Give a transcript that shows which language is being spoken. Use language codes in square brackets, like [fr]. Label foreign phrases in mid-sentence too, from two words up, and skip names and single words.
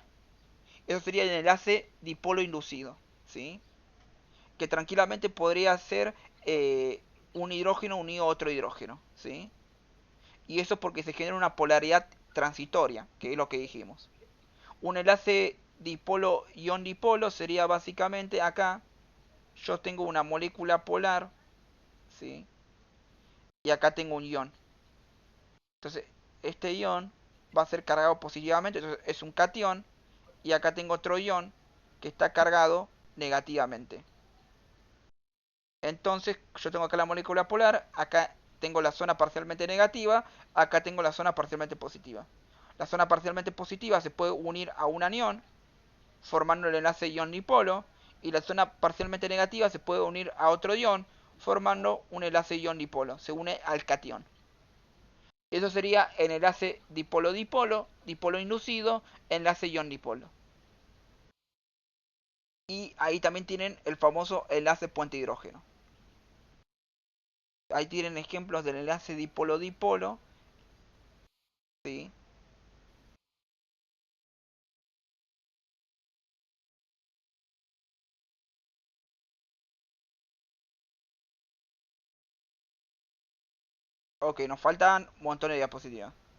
[es] Eso sería el enlace dipolo inducido, ¿sí?, que tranquilamente podría ser un hidrógeno unido a otro hidrógeno, ¿sí? Y eso porque se genera una polaridad transitoria, que es lo que dijimos. Un enlace dipolo-ion-dipolo sería básicamente acá, yo tengo una molécula polar, ¿sí? Y acá tengo un ion. Entonces, este ion va a ser cargado positivamente, entonces es un cation, y acá tengo otro ion que está cargado negativamente. Entonces, yo tengo acá la molécula polar, acá tengo la zona parcialmente negativa, acá tengo la zona parcialmente positiva. La zona parcialmente positiva se puede unir a un anión, formando el enlace ion-dipolo, y la zona parcialmente negativa se puede unir a otro ion, formando un enlace ion-dipolo. Se une al cation. Eso sería el enlace dipolo-dipolo, dipolo inducido, enlace ion-dipolo. Y ahí también tienen el famoso enlace puente hidrógeno. Ahí tienen ejemplos del enlace dipolo-dipolo, ¿sí? Ok, nos faltan montones de diapositivas.